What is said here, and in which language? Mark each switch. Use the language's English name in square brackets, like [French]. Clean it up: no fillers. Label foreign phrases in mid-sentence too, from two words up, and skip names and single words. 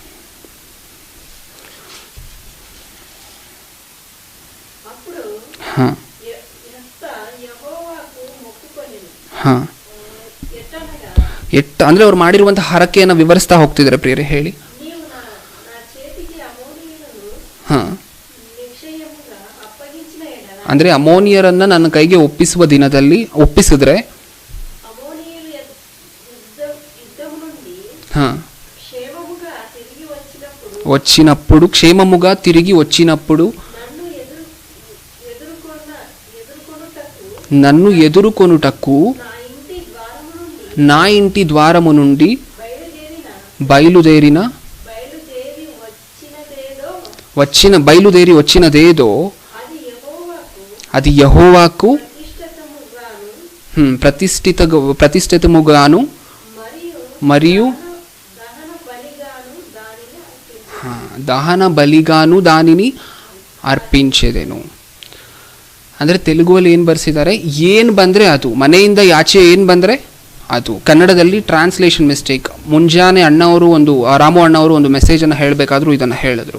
[Kannada] ಹಾಂ ಹಾಂ ಅಂದರೆ ಅವ್ರು ಮಾಡಿರುವಂತಹ ಹರಕೆಯನ್ನು ವಿವರಿಸ್ತಾ ಹೋಗ್ತಿದ್ದಾರೆ ಪ್ರಿಯರೇ, ಹೇಳಿ. ಹಾಂ, ಅಂದರೆ ಅಮೋನಿಯರನ್ನು ನನ್ನ ಕೈಗೆ ಒಪ್ಪಿಸುವ ದಿನದಲ್ಲಿ ಒಪ್ಪಿಸಿದ್ರೆ, ಹಾಂ, [Telugu] వచ్చినప్పుడు క్షేమముగా తిరిగి వచ్చినప్పుడు నన్ను ఎదుర్కొనుటకు నా ఇంటి ద్వారము నుండి బయలుదేరి వచ్చినదేదో అది యెహోవాకు ప్రతిష్ఠితముగాను మరియు దహన బలిగాను దానిని అర్పించెదను. [Kannada] ಅಂದರೆ ತೆಲುಗುವಲ್ಲಿ ಏನು ಬರ್ಸಿದ್ದಾರೆ? ಏನು ಬಂದರೆ ಅದು, ಮನೆಯಿಂದ ಆಚೆ ಏನು ಬಂದರೆ ಅದು. ಕನ್ನಡದಲ್ಲಿ [English] translation mistake. [Kannada] ಮುಂಜಾನೆ ಅಣ್ಣವರು ರಾಮು ಅಣ್ಣವರು ಒಂದು ಮೆಸೇಜನ್ನು ಹೇಳಬೇಕಾದ್ರೂ ಇದನ್ನು ಹೇಳಿದ್ರು.